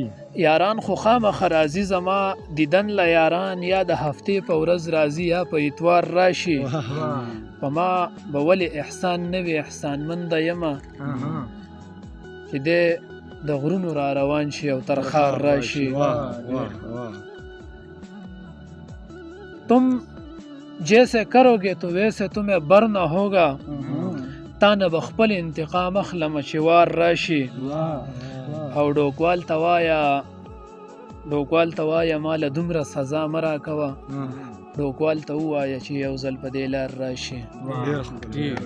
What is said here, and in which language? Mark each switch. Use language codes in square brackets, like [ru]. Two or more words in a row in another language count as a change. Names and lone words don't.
[ps] یاران خو خامخه راځي زما دیدن له یاران، یا د هفتې په ورځ راځي یا په اتوار راشي. په ما به ولې احسان نه وي احسانمنده یمه، چې دی د غرونو را روان شي او تر ښار راشي. [ur] تم جیسے کرو گے تو ویسے تمہیں بر نہ ہوگا، [ps] تا نه به خپل انتقام اخلم چې وار راشي. او ډوکوال ته وایه ما له دومره سزا مه راکوه، ډوکوال ته ووایه چې یو ځل په دې لار راشي.